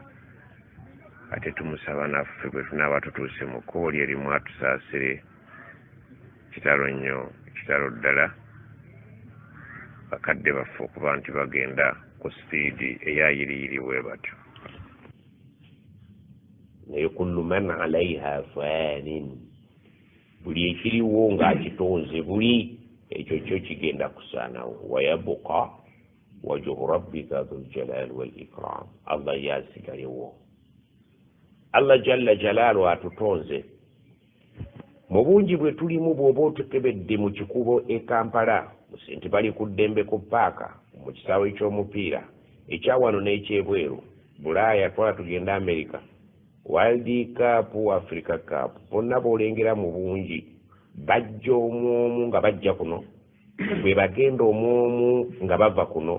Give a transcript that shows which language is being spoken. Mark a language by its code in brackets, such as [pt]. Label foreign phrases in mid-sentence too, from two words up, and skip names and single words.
[lg] Ate tumusaba naffe bwe tunaaba tutuuse mu kkubo lye limu atusaasire. Kitalo nnyo kitalo ddala bakadde baffe okuba nti bagenda ku sipiidi eyayiriyirirwe batyo. [ar] Naye كل من عليها فان, [lg] buli ekiriwo ng'akitonze buli ekyo kyo kigenda kusaanawo. [ar] ويبقى وجه ربك ذو الجلال والإكرام. [lg] Allah yasigalewo. Allah [ar] جل جلاله [lg] atutonze mu bungi bwe tulimu. Bw'oba otukebedde mu kikubo e Kampala nti bali ku ddembe ku paaka mu kisaawe ky'omupiira ekyawano n'ekyebweru, Bulaaya twala tugenda America, World Cup, Africa Cup, bonna boolengera mu bungi bajja omwomu nga bajja kuno bwe bagenda omwomu nga bava kuno.